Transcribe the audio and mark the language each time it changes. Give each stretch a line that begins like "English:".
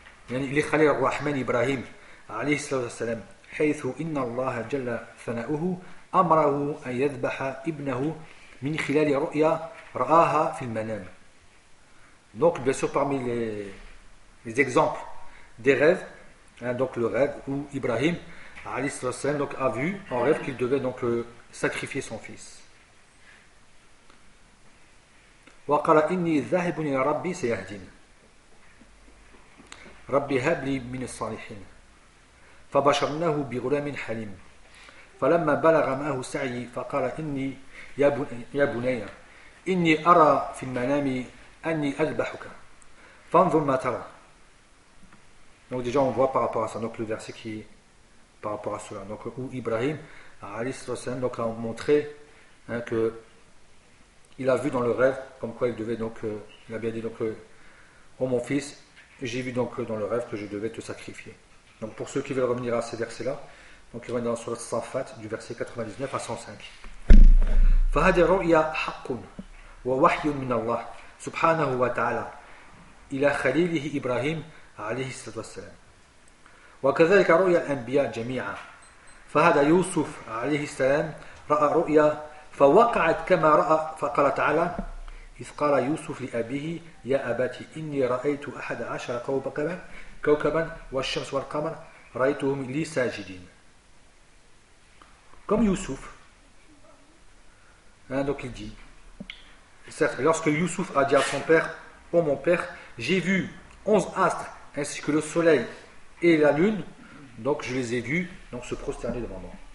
Arabic: Yani li khalil ar-rahman Ibrahim alayhi salam, حيث ان الله جل ثناؤه امره ان يذبح ابنه من خلال رؤيا رآها في المنام.
French: Donc bien sûr, parmi les exemples des rêves, donc le rêve où Ibrahim donc a vu en rêve qu'il devait donc sacrifier son fils.
Arabic: وقال اني ذاهب الى ربي سيهدين ربي هب لي من الصالحين فبشرناه بغلام حليم فلما بلغ معه سعيه فقال اني يا بني اني ارى في المنام اني اذبحك فانظر ما ترى.
French: Donc déjà on voit par rapport à ça, donc le verset qui par rapport à cela, donc où Ibrahim donc a montré que il a vu dans le rêve comme quoi il devait donc il a bien dit donc oh mon fils, j'ai vu donc dans le rêve que je devais te sacrifier. Donc pour ceux qui veulent revenir à ces versets là, donc ils reviennent dans la sourate Safat du verset 99 à 105.
Arabic: فهذه الرؤيا حق ووحي من الله سبحانه وتعالى إلى خليله إبراهيم عليه الصلاة والسلام وكذلك رؤيا الأنبياء جميعا فهذا يوسف عليه السلام رأى رؤيا فوقعت كما رأى فقال تعالى إذ قال يوسف لأبيه يا أبتي إني رأيت أحد عشر كوكبا والشمس والقمر رأيتهم لي ساجدين.
French: كم يوسف donc il dit, certes, lorsque Youssouf a dit à son père, oh mon père, j'ai vu 11 astres ainsi que le soleil et la lune, donc je les ai vus donc se prosterner devant moi.